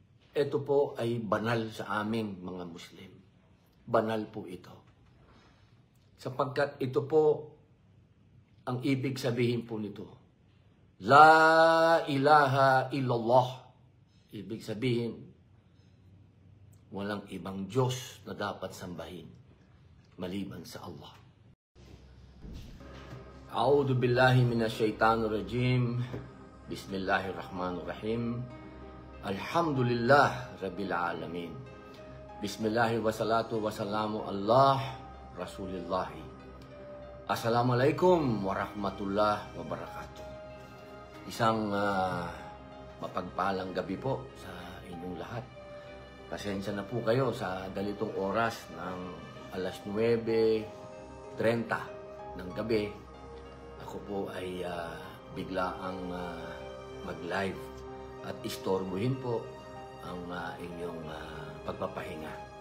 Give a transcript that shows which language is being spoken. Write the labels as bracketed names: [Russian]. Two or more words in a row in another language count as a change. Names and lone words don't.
[Filipino] Ito po ay banal sa aming mga Muslim. Banal po ito. Sapagkat ito po ang ibig sabihin po nito. [Arabic] لا إله إلا الله. [Filipino] Ibig sabihin, walang ibang Diyos na dapat sambahin maliban sa Allah. [Arabic] أعوذ بالله من الشيطان الرجيم. بسم الله الرحمن الرحيم. الحمد لله رب العالمين. بسم الله والصلاة والسلام على رسول الله. السلام عليكم ورحمة الله وبركاته. [Filipino] Isang mapagpalang gabi po sa inyong lahat. Pasensya na po kayo sa dalitong oras ng alas 9:30 ng gabi. Ako po ay bigla ang mag-live at istorbohin po ang inyong pagpapahinga.